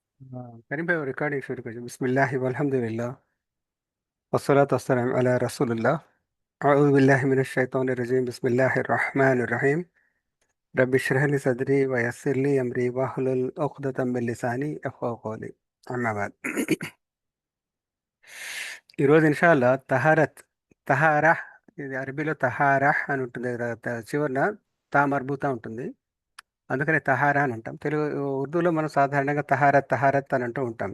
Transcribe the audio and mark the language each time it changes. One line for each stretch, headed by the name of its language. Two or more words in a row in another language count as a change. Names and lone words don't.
Hindi: करीम भाई रिकॉर्डिंग शुरू करिए
Arabic: بسم الله والحمد لله والصلاة والسلام على رسول الله أعوذ بالله من الشيطان الرجيم بسم الله الرحمن الرحيم رب اشرح لي صدري ويسر لي أمري واحلل عقدة من لساني يفقهوا قولي أما بعد.
Telugu: ఈరోజు ఇన్షాల్లా తహారా ఇది అరబీలో తహారా అని ఉంటుంది కదా, చివరన
Arabic: تاء مربوطة
Telugu: ఉంటుంది. అందుకని తహారా అని అంటాం. తెలుగు ఉర్దూలో మనం సాధారణంగా తహారత్ తహారత్ అని అంటూ ఉంటాం.